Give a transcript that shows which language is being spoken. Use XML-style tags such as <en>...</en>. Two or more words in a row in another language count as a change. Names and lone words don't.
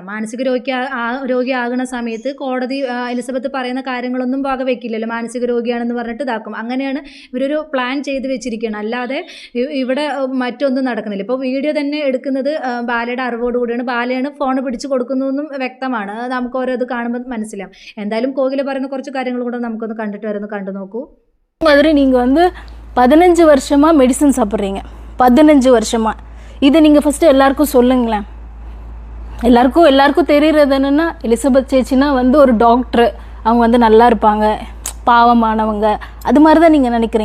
<ml>മാനസിക രോഗിയാകുന്ന സമയത്ത് കോടതി എലിസബത്ത് പറയുന്ന കാര്യങ്ങളൊന്നും വകവെക്കില്ലല്ലോ, മാനസിക രോഗിയാണെന്ന് പറഞ്ഞിട്ട് ഇതാക്കും. അങ്ങനെയാണ് ഇവരൊരു പ്ലാൻ ചെയ്ത് വെച്ചിരിക്കുകയാണ്. അല്ലാതെ ഇവിടെ മറ്റൊന്നും നടക്കുന്നില്ല. ഇപ്പോൾ വീഡിയോ തന്നെ എടുക്കുന്നത് ബാലയുടെ അറിവോടുകൂടിയാണ്. ബാലയാണ് ഫോൺ പിടിച്ച് കൊടുക്കുന്നതെന്നും വ്യക്തമാണ്. നമുക്ക് ഓരോ ഇത് കാണുമ്പോൾ മനസ്സിലാവും. എന്തായാലും കോകില പറയുന്ന കുറച്ച് കാര്യങ്ങൾ കൂടെ നമുക്കൊന്ന് കണ്ടു നോക്കൂ.</ml> <ta>மாதிரி நீங்கள் 15 வருஷமாக மெடிசன் சாப்பிட்றீங்க, 15 வருஷமாக. இதை நீங்கள் ஃபஸ்ட்டு எல்லாருக்கும் சொல்லுங்களேன். எல்லாருக்கும் தெரிகிறது என்னென்னா எலிசபெத் சேச்சினா ஒரு டாக்டரு, அவங்க நல்லா இருப்பாங்க, பாவமானவங்க, அது மாதிரி தான் நீங்கள் நினைக்கிறீங்க.</ta>